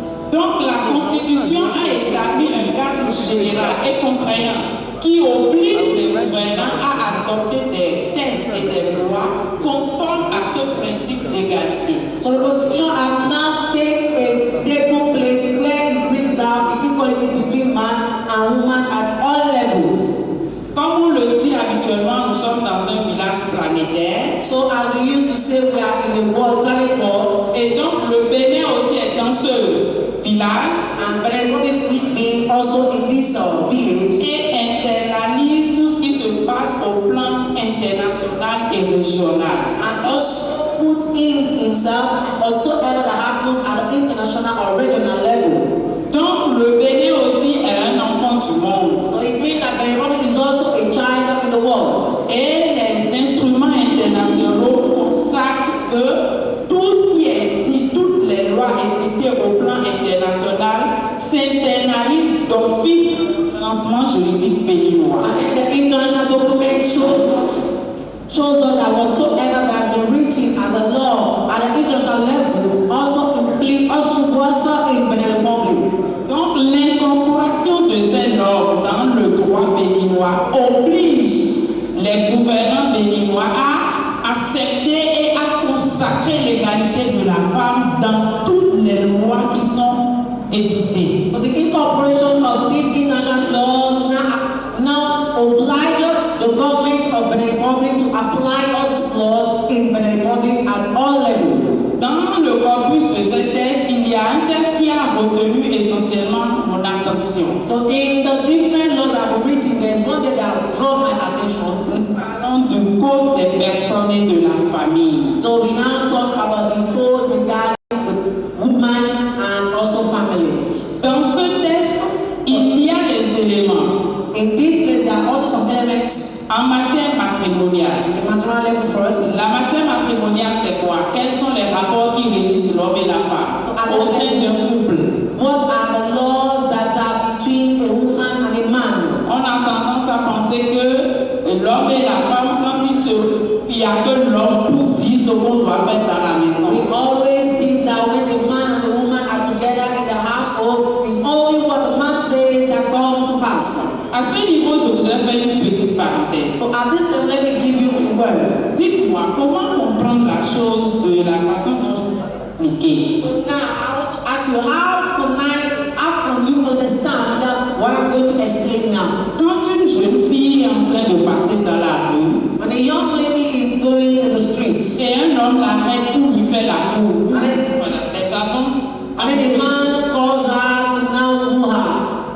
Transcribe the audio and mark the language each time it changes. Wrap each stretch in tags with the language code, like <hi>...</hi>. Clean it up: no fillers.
<fr>Donc la Constitution a établi un cadre général et contraignant qui oblige les gouvernants à adopter des textes et des lois conformes à ce principe d'égalité.</fr> <en>So the Constitution has now stated a stable place where it brings down the equality between man and woman at all levels.</en> <fr>Comme on le dit habituellement, nous sommes dans un village planétaire.</fr> <en>So as we used to say, we are in the world, planet world,</en> <fr>Et donc le Bénin aussi est dans ce village</fr> <en>and Benin Republic which being also in this village,</en> <fr>et internalise tout ce qui se passe au plan international et régional.</fr> <en>and also put in himself whatsoever that happens at the international or regional level.</en> <fr>Donc le Bénin aussi est un enfant du monde.</fr> <en>So it means that Benin Republic is also a child in the world.</en> <fr>Et les instruments internationaux consacrent que tout ce qui est dit, toutes les lois édictées au plan international s'internalisent d'office du financement juridique béninois.</fr> <en>And the international document shows us that whatsoever that has been written as a law at the international level also works out in Benin Republic.</en> <fr>Donc l'incorporation de ces normes dans le droit béninois oblige les gouvernants béninois à accepter et à consacrer l'égalité de la femme dans toutes les lois qui sont édictées.</fr> <en>But the incorporation of these international laws now oblige the government of Benin Republic to apply all these laws in Benin Republic at all levels.</en> <fr>Dans le corpus de ce texte, il y a un texte qui a retenu essentiellement mon attention.</fr> <en>So in the different laws that were written, there's one thing that drew my attention.</en> <fr>Nous parlons du code des personnes et de la famille.</fr> <en>So we now talk about the code regarding the woman and also family.</en> <fr>Dans ce texte, il y a des éléments</fr> <en>In this place, there are also some elements.</en> <fr>en matière matrimoniale.</fr> <en>The maternal level first.</en> <fr>La matière matrimoniale, c'est quoi? Quels sont les rapports qui régissent l'homme et la femme au sein d'un couple?</fr> <en>What are the laws that are between a woman and a man?</en> <fr>On a tendance à penser que l'homme et la femme, quand il y a que l'homme pour dire ce qu'on doit faire dans la</fr> <en>We</en> <fr>maison.</fr> <en>always think that when the man and the woman are together in the household, it's only what the man says that comes to pass.</en> <fr>À ce niveau, je voudrais faire une petite parenthèse.</fr> <en>So at this time, let me give you a word.</en> <fr>Dites-moi, comment comprendre la chose de la façon dont je vais expliquer?</fr> <en>So now I want to ask you, how can you understand what I'm going to explain now?</en> <fr>Quand une jeune fille est en train de passer dans la rue</fr> <en>When a young lady is going in the streets,</en> <fr>et un homme l'arrête ou lui fait la cour, Voilà, les avances,</fr> <en>and then a man calls her to now woo her.</en>